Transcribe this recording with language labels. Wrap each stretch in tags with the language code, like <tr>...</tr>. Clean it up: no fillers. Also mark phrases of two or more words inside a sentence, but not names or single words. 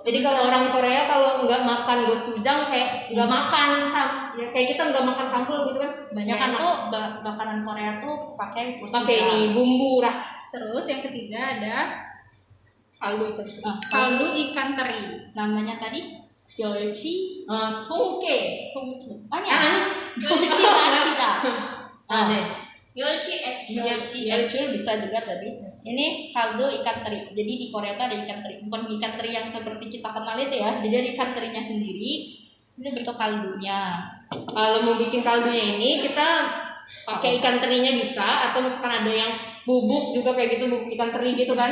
<id>Jadi kalau orang Korea kalau nggak makan gochujang kayak nggak makan ya kayak kita nggak makan sambal gitu kan. Kebanyakan tuh makanan Korea tuh pakai gochujang. Pakai ini bumbu lah. Terus yang ketiga ada kaldu ikan teri. Namanya tadi 멸치,</id> <ko>통깨. 아니, 멸치 맛이다. 네.</ko> <id>멸치 bisa juga tadi. Ini kaldu ikan teri. Jadi di Korea itu ada ikan teri, bukan ikan teri yang seperti kita kenal itu ya. Jadi ada ikan terinya sendiri. Ini bentuk kaldunya. Kalau mau bikin kaldunya ini kita pakai ikan terinya bisa, atau misalkan ada yang bubuk juga kayak gitu, bubuk ikan teri gitu kan,</id>